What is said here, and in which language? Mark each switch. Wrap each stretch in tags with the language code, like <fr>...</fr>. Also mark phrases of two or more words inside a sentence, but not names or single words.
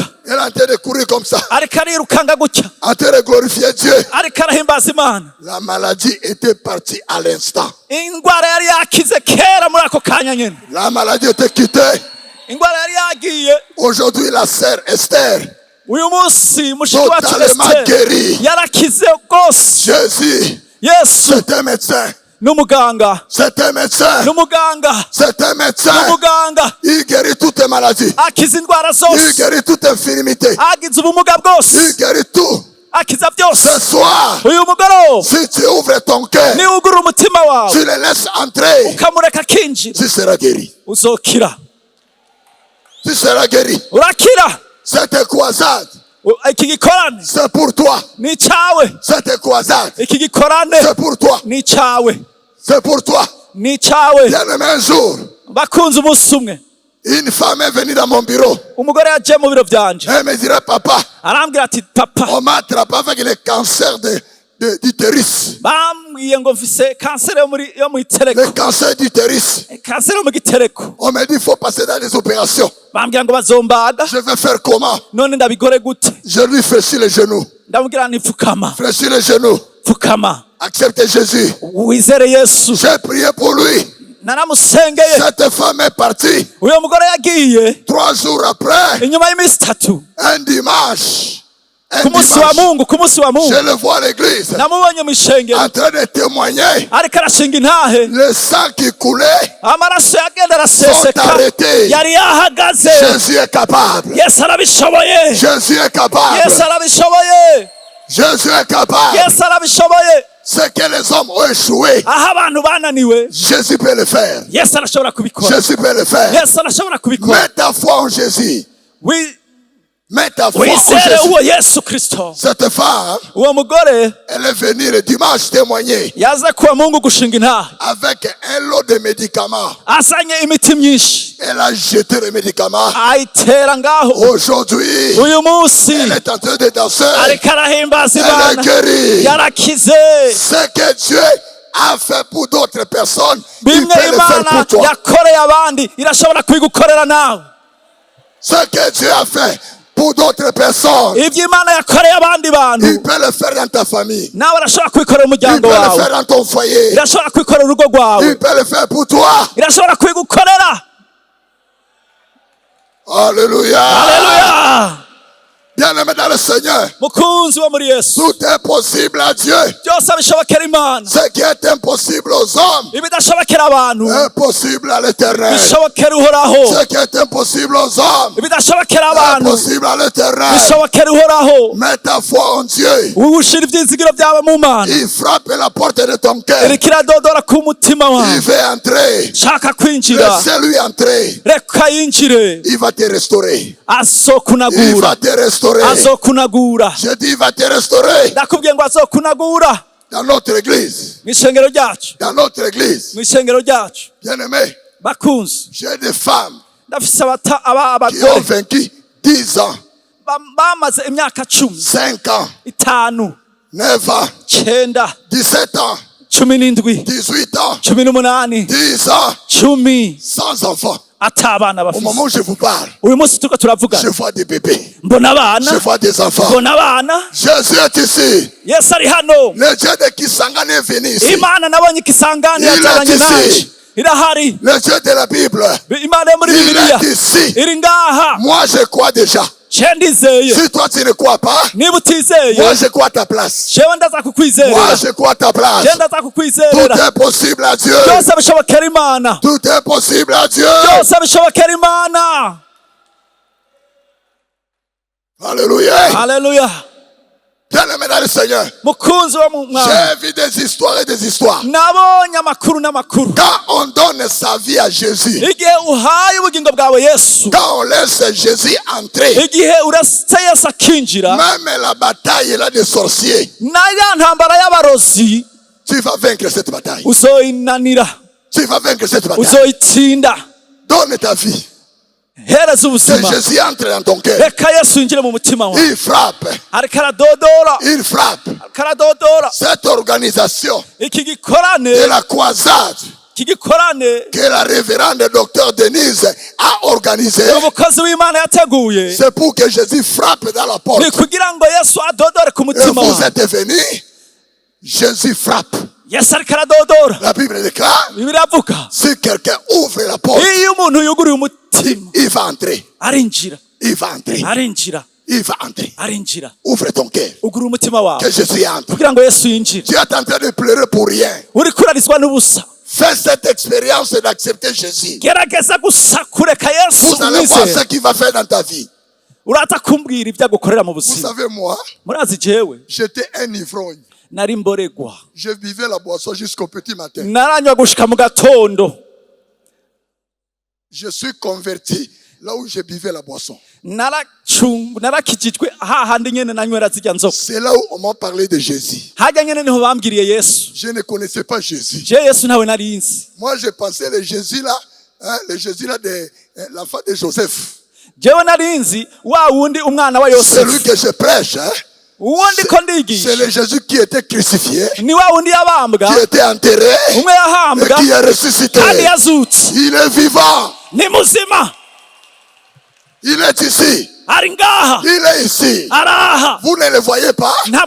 <fr>Elle est en train de courir comme ça,</fr> <rn>ariko arirukanga gutya</rn> <fr>en train de glorifier Dieu.</fr> <rn>ariko arahimbaza Imana.</rn> <fr>La maladie était partie à l'instant.</fr> <rn>Indwara yari yakize kera muri ako kanya nyene.</rn> <fr>La maladie était quittée.</fr> <rn>Indwara yari yagiye.</rn> <fr>Aujourd'hui, la sœur Esther,</fr> <rn>Uyu munsi mushiki wacu</rn> <fr>totalement Esther guérie.</fr> <rn>yarakize rwose.</rn> <fr>Jésus,</fr> <rn>Yesu</rn> <fr>c'est un médecin.</fr> <rn>n'umuganga,</rn> <fr>C'est un médecin.</fr> <rn>n'umuganga,</rn> <fr>C'est un médecin.</fr> <rn>n'umuganga.</rn> <fr>Il guérit toutes les maladies.</fr> <rn>Akiza indwara</rn> <fr>Il</fr> <rn>zose,</rn> <fr>guérit toute infirmité.</fr> <rn>agize ubumuga</rn> <fr>Il</fr> <rn>bwose,</rn> <fr>guérit tout.</fr> <rn>akiza</rn> <fr>Ce</fr> <rn>byose.</rn> <fr>soir,</fr> <rn>Uyu mugoroba</rn> <fr>si tu ouvres ton cœur,</fr> <rn>niwugura umutima wawe</rn> <fr>tu le laisses entrer,</fr> <rn>ukamureka akinjira,</rn> <fr>tu seras guéri.</fr> <rn>uzokira,</rn> <fr>Tu seras guéri.</fr> <rn>urakira.</rn> <fr>Cette croisade,</fr> <rn>Iki gikorane</rn> <fr>c'est pour toi.</fr> <rn>ni icawe,</rn> <fr>Cette croisade,</fr> <rn>iki gikorane</rn> <fr>c'est pour toi.</fr> <rn>ni icawe,</rn> <fr>C'est pour toi.</fr> <rn>ni icawe.</rn> <fr>Bien-aimé, un jour,</fr> <rn>Bakunze umunsi umwe</rn> <fr>une femme est venue dans mon bureau.</fr> <rn>umugore yagiye mu biro byanje</rn> <fr>Elle me dirait, papa,</fr> <rn>arambwira ati papa,</rn> <fr>on m'a attrapé avec le cancer d'utérus.</fr> <rn>bambwiye ngo mfise kanseri yo mu itereko,</rn> <fr>Le cancer d'utérus.</fr> <rn>kanseri yo mu gitereko.</rn> <fr>On m'a dit, il faut passer dans les opérations.</fr> <rn>Bambwira ngo bazombaga,</rn> <fr>Je vais faire comment?</fr> <rn>none ndabigore gute?</rn> <fr>Je lui fléchis les genoux.</fr> <rn>Ndamubwira nti pfukama,</rn> <fr>Fléchis les genoux.</fr> <rn>pfukama,</rn> <fr>Acceptez Jésus.</fr> <rn>wizere Yesu.</rn> <fr>J'ai prié pour lui.</fr> <rn>Naramusengeye.</rn> <fr>Cette femme est partie.</fr> <rn>Uyo mugore yagiye</rn> <fr>3 jours après,</fr> <rn>inyuma y'iminsi itatu</rn> <fr>un dimanche.</fr> <rn>ku munsi wa Mungu, ku munsi wa Mungu</rn> <fr>Je le vois à l'église</fr> <rn>namubonye mu ishengero</rn> <fr>en train de témoigner.</fr> <rn>ariko arashinga intahe,</rn> <fr>Le sang qui coulait</fr> <rn>amaraso yagenda</rn> <fr>sont</fr> <rn>araseseka,</rn> <fr>arrêtés.</fr> <rn>yari yahagaze.</rn> <fr>Jésus est capable.</fr> <rn>Yesu arabishoboye,</rn> <fr>Jésus est capable.</fr> <rn>Yesu arabishoboye,</rn> <fr>Jésus est capable.</fr> <rn>Yesu arabishoboye.</rn> <fr>Ce que les hommes ont échoué,</fr> <rn>Aho abantu bananiwe,</rn> <fr>Jésus peut le faire.</fr> <rn>Yesu arashobora kubikora,</rn> <fr>Jésus peut le faire.</fr> <rn>Yesu arashobora kubikora.</rn> <fr>Mets ta foi en Jésus. Mets ta foi en</fr> <rn>Wizere</rn> <fr>Jésus.</fr> <rn>uwo Yesu Kristo.</rn> <fr>Cette femme,</fr> <rn>Uwo mugore</rn> <fr>elle est venue le dimanche témoigner</fr> <rn>yaza kuwa Mungu gushinga intahe,</rn> <fr>avec un lot de médicaments.</fr> <rn>azanye imiti myinshi</rn> <fr>Elle a jeté les médicaments.</fr> <rn>ayitera ngaho.</rn> <fr>Aujourd'hui,</fr> <rn>Uyu munsi</rn> <fr>elle est en train de danser.</fr> <rn>ariko arahimbaza</rn> <fr>Elle est</fr> <rn>Imana,</rn> <fr>guérie.</fr> <rn>yarakize.</rn> <fr>Ce que Dieu a fait pour d'autres personnes, il</fr> <rn>Bimwe</rn> <fr>peut le faire</fr> <rn>Imana</rn> <fr>pour toi.</fr> <rn>yakoreye abandi irashobora kubigukorera nawe.</rn> <fr>Ce que Dieu a fait pour d'autres personnes,</fr> <rn>Ibyo Imana yakoreye abandi</rn> <fr>il</fr> <rn>bantu</rn> <fr>peut le faire dans ta famille.</fr> <rn>nawe arashobora kubikorera</rn> <fr>Il</fr> <rn>umuryango</rn> <fr>peut le</fr> <rn>wawe,</rn> <fr>faire dans ton foyer.</fr> <rn>irashobora kubikorera urugo rwawe,</rn> <fr>Il peut le faire pour toi.</fr> <rn>irashobora kubigukorera.</rn> <fr>Alléluia.</fr> <rn>Haleluya.</rn> <fr>Bien-aimé dans le Seigneur,</fr> <rn>Mukunzi wo muri Yesu,</rn> <fr>tout est possible à Dieu.</fr> <rn>byose bishobokera Imana,</rn> <fr>Ce qui est impossible aux hommes</fr> <rn>ibidashobokera abantu</rn> <fr>est possible à l'Éternel.</fr> <rn>bishobokera Uhoraho,</rn> <fr>Ce qui est impossible aux hommes</fr> <rn>ibidashobokera</rn> <fr>est</fr> <rn>abantu</rn> <fr>possible à l'Éternel.</fr> <rn>bishobokera Uhoraho.</rn> <fr>Mets ta foi en Dieu.</fr> <rn>Ushira ivyizigiro byawe mu Mana,</rn> <fr>Il frappe la porte de ton cœur.</fr> <rn>iriko iradodora ku mutima</rn> <fr>Il</fr> <rn>wawe,</rn> <fr>veut entrer.</fr> <rn>shaka kwinjira,</rn> <fr>Laissez-lui entrer.</fr> <rn>reka yinjire,</rn> <fr>Il va te restaurer. Il</fr> <rn>azokunagura,</rn> <fr>va te restaurer.</fr> <rn>azokunagura.</rn> <fr>Je dis, il va te restaurer.</fr> <rn>Ndakubwiye ngo azokunagura</rn> <fr>Dans notre église.</fr> <rn>mu ishengero ryacu,</rn> <fr>Dans notre église.</fr> <rn>mu ishengero ryacu.</rn> <fr>Bien-aimé,</fr> <rn>Bakunzi,</rn> <fr>j'ai des femmes</fr> <rn>ndafise</rn> <fr>qui ont</fr> <rn>abagore</rn> <fr>vaincu 10 ans,</fr> <rn>bamaze imyaka 10,</rn> <fr>5 ans, 5, 9 ans, 9, 17 ans, 17, 18 ans, 18, 10 ans, 10 sans enfants.</fr> <rn>atabana</rn> <fr>Au</fr> <rn>bafise.</rn> <fr>moment où je vous parle,</fr> <rn>Uyu munsi turiko turavugana,</rn> <fr>je vois des bébés.</fr> <rn>mbona abana,</rn> <fr>Je vois des enfants.</fr> <rn>mbona abana.</rn> <fr>Jésus est ici.</fr> <rn>Yesu ari hano.</rn> <fr>Le Dieu de Kisangani est venu ici.</fr> <rn>Imana nabonye ikisangani yazananye naje, irahari.</rn> <fr>Le Dieu de la Bible,</fr> <rn>Imana yo muri</rn> <fr>il Bibiliya est ici.</fr> <rn>iri ngaha.</rn> <fr>Moi, je crois déjà.</fr> <rn>je ndizeye.</rn> <fr>Si toi tu ne crois pas,</fr> <rn>Niba utizeye,</rn> <fr>moi je crois à ta place.</fr> <rn>jewe ndaza</rn> <fr>Moi</fr> <rn>kukwizerera.</rn> <fr>je crois à ta place.</fr> <rn>Je ndaza</rn> <fr>Tout</fr> <rn>kukwizerera.</rn> <fr>est possible à Dieu.</fr> <rn>Byose bishobokera Imana.</rn> <fr>Tout est possible à Dieu.</fr> <rn>Byose bishobokera Imana.</rn> <fr>Alléluia.</fr> <rn>Haleluya.</rn> <fr>Bien-aimé dans le Seigneur,</fr> <rn>Mukunzi wo mu Mwami.</rn> <fr>j'ai vu des histoires et des histoires.</fr> <rn>Nabonye amakuru n'amakuru.</rn> <fr>Quand on donne sa vie à Jésus,</fr> <rn>Igihe uhaye ubugingo bwawe Yesu,</rn> <fr>quand on laisse Jésus entrer,</fr> <rn>igihe uretse Yesu akinjira,</rn> <fr>même la bataille là des sorciers,</fr> <rn>na ya ntambara y'abarozi</rn> <fr>tu vas vaincre cette bataille.</fr> <rn>uzoyinanira,</rn> <fr>Tu vas vaincre cette bataille.</fr> <rn>uzoyitsinda.</rn> <fr>Donne ta vie.</fr> <rn>Hereza</rn> <fr>Que</fr> <rn>ubuzima,</rn> <fr>Jésus entre dans ton cœur.</fr> <rn>reka Yesu yinjire mu mutima wawe.</rn> <fr>Il frappe.</fr> <rn>Ariko aradodora,</rn> <fr>Il frappe.</fr> <rn>ariko aradodora.</rn> <fr>Cette organisation</fr> <rn>Iki gikorane,</rn> <fr>de la croisade</fr> <rn>iki gikorane</rn> <fr>que la révérende docteur Denise a organisée,</fr> <rn>umukozi w'Imana yateguye,</rn> <fr>c'est pour que Jésus frappe dans la</fr> <rn>ni</rn> <fr>porte.</fr> <rn>kugira ngo Yesu adodore ku</rn> <fr>Et</fr> <rn>mutima</rn> <fr>vous</fr> <rn>wawe.</rn> <fr>êtes venus, Jésus frappe.</fr> <rn>Yesu ariko aradodora.</rn> <fr>La Bible déclare,</fr> <rn>Bibiliya avuga,</rn> <fr>si quelqu'un ouvre la porte,</fr> <rn>iyo umuntu yuguruye umutima,</rn> <fr>il va entrer.</fr> <rn>arinjira,</rn> <fr>Il va entrer.</fr> <rn>arinjira,</rn> <fr>Il va entrer.</fr> <rn>arinjira.</rn> <fr>Ouvre ton cœur.</fr> <rn>Ugura umutima wawe</rn> <fr>Que Jésus entre.</fr> <rn>kugira ngo Yesu yinjire.</rn> <fr>Tu es en train de pleurer pour rien.</fr> <rn>Uri kurarizwa n'ubusa.</rn> <fr>Fais cette expérience d'accepter Jésus.</fr> <rn>Gerageza gusa kureka Yesu</rn> <fr>Vous allez voir ce</fr> <rn>umwizere.</rn> <fr>qu'il va faire dans ta vie.</fr> <rn>Uraza kumbwira ibyo agukorera mu</rn> <fr>Vous</fr> <rn>buzima.</rn> <fr>savez, moi,</fr> <rn>Murazi jewe</rn> <fr>j'étais un ivrogne.</fr> <rn>nari mboregwa,</rn> <fr>Je buvais la boisson jusqu'au petit matin.</fr> <rn>naranywa gushika mu gatondo.</rn> <fr>Je suis converti là où je buvais la boisson.</fr> <rn>Narakijijwe hahandi nyene nanywera zirya nzoka.</rn> <fr>C'est là où on m'a parlé de Jésus.</fr> <rn>Hajya nyene niho bambwiriye Yesu.</rn> <fr>Je ne connaissais pas Jésus.</fr> <rn>Je Yesu ntawe nari nzi.</rn> <fr>Moi, je pensais le Jésus là, le Jésus là de l'enfant de Joseph.</fr> <rn>Jewe nari nzi wa wundi umwana wa</rn> <fr>C'est lui Yosefu. que je prêche. Hein?</fr> <rn>Uwundi ko</rn> <fr>C'est</fr> <rn>ndigisha.</rn> <fr>le Jésus qui était crucifié,</fr> <rn>Ni wa wundi yabambwa,</rn> <fr>qui était enterré</fr> <rn>umwe</rn> <fr>et</fr> <rn>yahambwa</rn> <fr>qui est ressuscité.</fr> <rn>kandi yazutse.</rn> <fr>Il est vivant.</fr> <rn>Ni muzima.</rn> <fr>Il est ici.</fr> <rn>Ari ngaha.</rn> <fr>Il est ici.</fr> <rn>Araha.</rn> <fr>Vous ne le voyez pas,</fr> <rn>Ntabwo</rn>